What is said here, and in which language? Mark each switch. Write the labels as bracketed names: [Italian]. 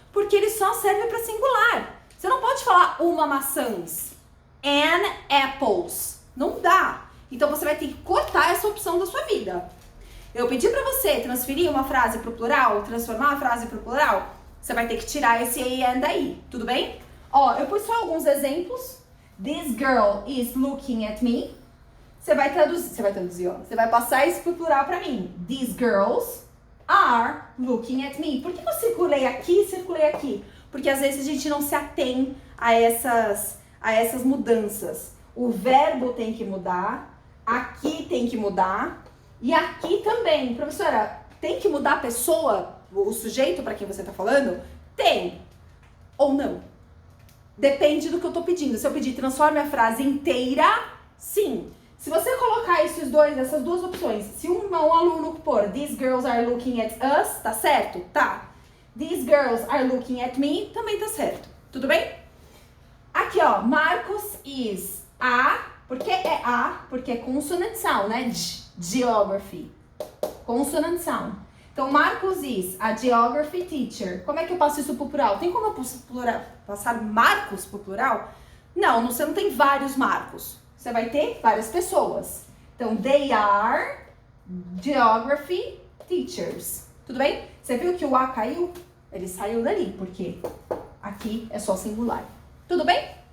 [Portuguese] Porque ele só serve para singular. Você não pode falar uma maçãs, [English] an apples, [Portuguese] não dá. Então, você vai ter que cortar essa opção da sua vida. Eu pedi pra você transferir uma frase pro plural, transformar a frase pro plural, você vai ter que tirar esse a e and daí, tudo bem? Ó, eu pus só alguns exemplos. [English] This girl is looking at me. [Portuguese] Você vai traduzir, ó. Você vai passar isso pro plural pra mim. [English] These girls are looking at me. [Portuguese] Por que eu circulei aqui e circulei aqui? Porque às vezes a gente não se atém a essas mudanças. O verbo tem que mudar. Aqui tem que mudar e aqui também. Professora, tem que mudar a pessoa, o sujeito para quem você está falando? Tem ou não? Depende do que eu estou pedindo. Se eu pedir transforme a frase inteira, sim. Se você colocar essas duas opções, se um aluno pôr [English] These girls are looking at us, [Portuguese] tá certo? Tá. [English] These girls are looking at me, [Portuguese] também tá certo. Tudo bem? Aqui, ó, Marcos [English] is a... [Portuguese] Por que é a? Porque é [English] consonant sound, [Portuguese] né? [English] Geography. Consonant sound. [Portuguese] Então, [English] Marcos is a geography teacher. [Portuguese] Como é que eu passo isso pro plural? Tem como eu passar Marcos pro plural? Não, você não tem vários Marcos. Você vai ter várias pessoas. Então, [English] they are geography teachers. [Portuguese] Tudo bem? Você viu que o A caiu? Ele saiu dali, porque aqui é só singular. Tudo bem?